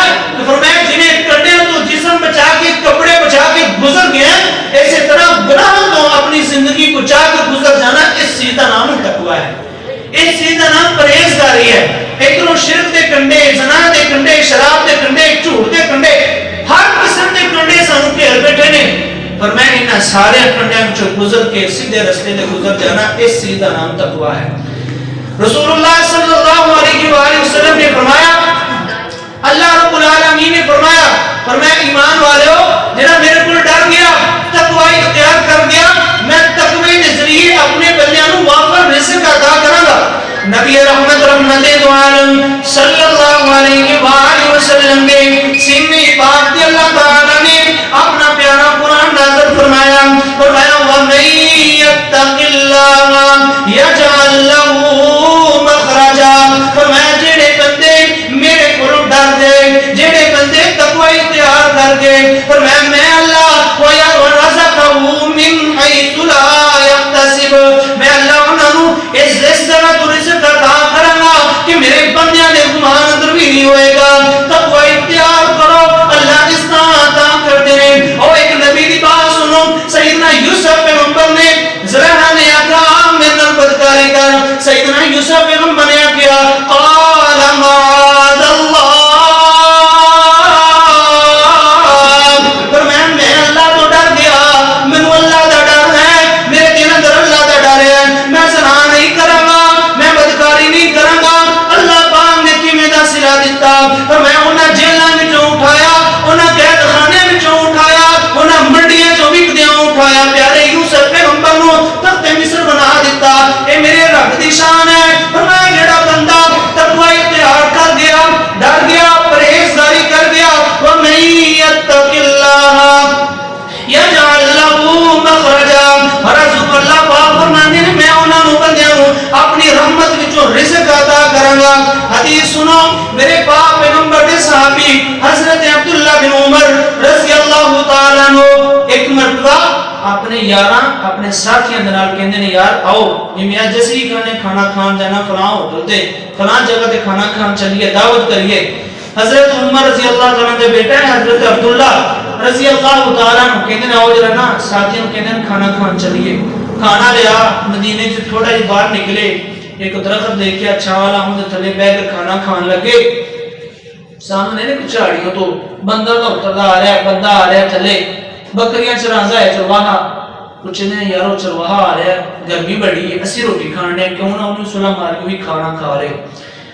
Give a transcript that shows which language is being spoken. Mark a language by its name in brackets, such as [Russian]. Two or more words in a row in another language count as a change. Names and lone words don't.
[Punjabi] فرمایا جنہیں کنڈے تو جسم بچا کے کپڑے بچا کے گزر گئے اسی طرح گناہ تو اپنی زندگی بچا کے گزر جانا, اس چیز دا نام تقوی ہے. اس چیز دا نام پرہیزگاری ہے. ایک نو شرک دے کنڈے, زنا دے کنڈے, شراب دے کنڈے, جھوٹ دے کنڈے, ہر قسم دے کنڈے سانو گھیر بیٹھے نے. فرمایا انہاں سارے کنڈیاں وچوں گزر کے سیدھے رستے تے گزر جانا, اس چیز دا نام تقوی ہے. رسول اللہ صلی اللہ علیہ وآلہ وسلم نے فرمایا, اللہ رب العالمین نے فرمایا ایمان والو جنہاں میرے کو ڈر گیا تقوی اختیار کر گیا میں تقوی کے ذریعے اپنے بندیاں نوں وافر رزق عطا کراں گا. نبی رحمت دو عالم صلی اللہ علیہ وآلہ وسلم نے سینے پاک دی اللہ تعالی نے اپنا پیارا قرآن نازل فرمایا. [Arabic] وَمَن يَتَّقِ اللَّهَ يَجْعَل لَّهُ مَخْرَجًا. [Punjabi] فرمایا جڑے بندے میرے کو ڈر دے, جڑے بندے تقوی اختیار کر گئے, فرمایا میں اللہ [Arabic] وَيَرْزُقْهُ مِنْ حَيْثُ لَا يَحْتَسِبُ, [Punjabi] میں اللہ انہاں نوں اس طرح تو رزق عطا کراں گا کہ میرے بندیاں دے گمان اندر بھی نہیں ہوئے گا. [Urdu] تقوی اختیار کرو, اللہ جس طرح عطا کرتے ہیں. [Punjabi] اور ایک نبی دی بات سنو, سیدنا یوسف پیغمبر نے زلیخا نے آکھا میرے نال بدکاری کر. سیدنا یوسف پیغمبر نے آکھا [Arabic] قال معاذ اللہ, [Punjabi] فرمایا میں اللہ تو ڈر گیا, مینوں اللہ دا ڈر ہے, میرے دل اندر اللہ دا ڈر ہے, میں زنا نہیں کراں گا, میں بدکاری نہیں کراں گا. اللہ پاک نے کیویں دا صلہ دتا. فرمایا انہاں جیلاں وچوں اٹھایا, انہاں قید خانے وچوں اٹھایا, انہاں منڈیاں چوں وکدیاں اٹھایا, پیارے یوسف پیغمبر نوں تخت مصر بنا دتا. اے میرے رب دی شان ہے. فرمایا جڑا بندہ تقوی اختیار کر گیا, ڈر گیا, پرہیزگاری کر گیا, [Arabic] وَمَن يَتَّقِ اللَّهَ يَجْعَل لَّهُ مَخْرَجًا. [Punjabi] فرض اللہ پاک فرماندے نے میں انہاں نوں بندیاں نوں اپنی رحمت وچوں رزق عطا کراں گا. حدیث سنو, میرے پاک پیغمبر دے صحابی حضرت عبداللہ بن عمر رضی اللہ تعالیٰ عنہ ایک مرتبہ اپنے یاراں اپنے ساتھیاں دے نال کہندے نے یار آؤ میاں جسری کھانا کھان جانا فلاں ہوٹل تے فلاں جگہ تے کھانا کھان چلیے, دعوت کریے. حضرت عمر رضی اللہ تعالیٰ دے بیٹا ہے حضرت عبداللہ رضی اللہ تعالیٰ عنہ کہندے نے آؤ جرا نا ساتھیاں کہندے نے کھانا کھان چلیے. کھانا لیا, مدینے سے تھوڑا ہی باہر نکلے, ایک درخت دیکھیا چھاں والا, ہوں تھلے بیٹھ کر کھانا کھان لگے. سامنے نے کچھ جھاڑیوں تو بندہ دا اتردا آ رہا ہے, بندہ آ رہا ہے تھلے, بکریاں چراندا ہے چرواہا. کچھ نے یارو چرواہا آ رہا ہے, گرمی بڑی ہے, اسی روٹی کھان رہے, کیوں نہ انہوں صلح مار کے بھی کھانا کھا رہے.